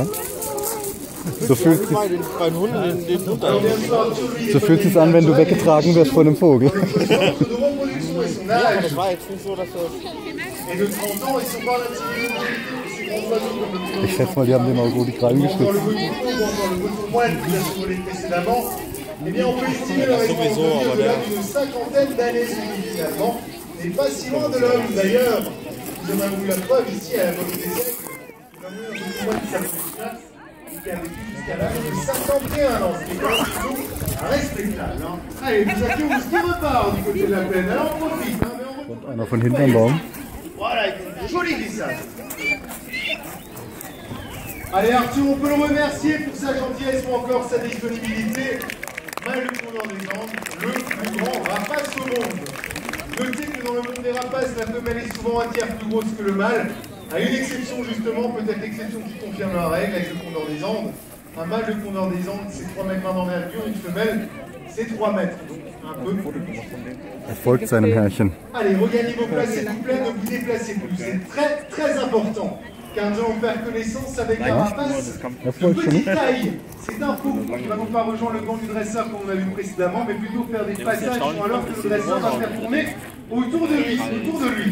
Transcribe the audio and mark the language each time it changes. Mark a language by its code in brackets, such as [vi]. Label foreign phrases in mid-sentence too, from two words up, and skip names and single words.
[de] So fühlt es an, wenn du weggetragen wirst von einem Vogel. Ja, das war jetzt nicht so, dass du... Ich schätze mal, die haben den auch gut die Krallen geschnitten. [fr] Eh bien, on peut estimer leur espérance de vie au-delà d'une cinquantaine d'années finalement, et pas si loin de l'homme d'ailleurs. Nous avons eu la preuve ici à la Volée des siècles. Nous avons eu un petit mois qui s'appelle Classe, qui a vécu jusqu'à l'âge de 51 ans, ce qui est quand même plutôt respectable. Hein. Allez, Busakeurus qui repart du côté de la plaine. Alors on profite. Hein, mais on... [de] Einer von hinten am Baum. [fr] Voilà, une jolie glissade. Allez Arthur, on peut le remercier pour sa gentillesse ou encore sa disponibilité. Mâle condor des Andes, le plus grand rapace au monde. Notez que dans le monde des rapaces, la femelle est souvent un tiers plus grosse que le mâle, à une exception justement, peut-être l'exception qui confirme la règle avec le condor des Andes. Un mâle de condor des Andes, c'est 3,20 mètres d'envergure, une femelle, c'est 3 mètres, donc un peu plus. [de] Folgt seinem Herrchen. [fr] Allez, regagnez vos places s'il vous plaît, ne vous déplacez plus, c'est très très important. Car nous allons faire connaissance avec un rapace de petite taille. C'est un fou. Il ne va pas rejoindre le banc du dresseur comme on a vu précédemment, mais plutôt faire des passages alors que le dresseur va faire tourner autour de lui.